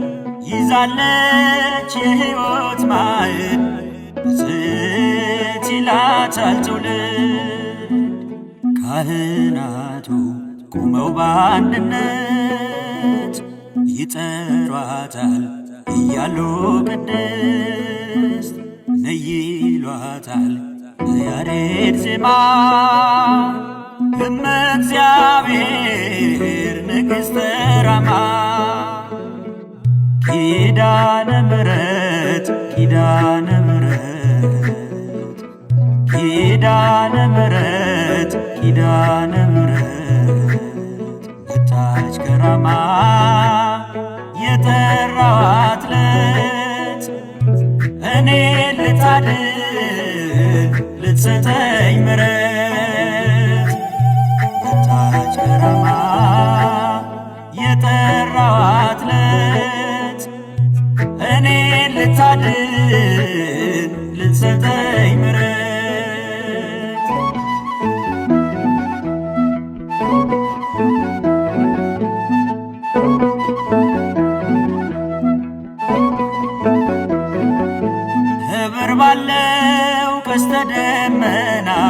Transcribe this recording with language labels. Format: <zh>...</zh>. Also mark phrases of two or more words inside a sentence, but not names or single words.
<am>ይዛለች የሕይወት ማዕድ ብፅዕት ይላታል ትውልድ ካህናቱ ቆመው በአንድነት ይጠሯታል እያሉ ቅድስት ነይ ይሏታል በያሬድ ዜማ</am> <gez>እመ እግዚአብሔር ንግሥተ ራማ</gez> <am>ኪዳነ ምሕረት ኪዳነ ምሕረት ኪዳነ ምሕረት ኪዳነ ምሕረት መጣች ከራማ የጠራዋት ዕለት እኔ ልታድን ልትሰጠኝ ምሕረት መጣች ከራማ የጠራዋት ዕለት እኔ ልታድን ልትሰጠኝ ምሕረት ኅብር ባለው ቀስተ ደመና</am>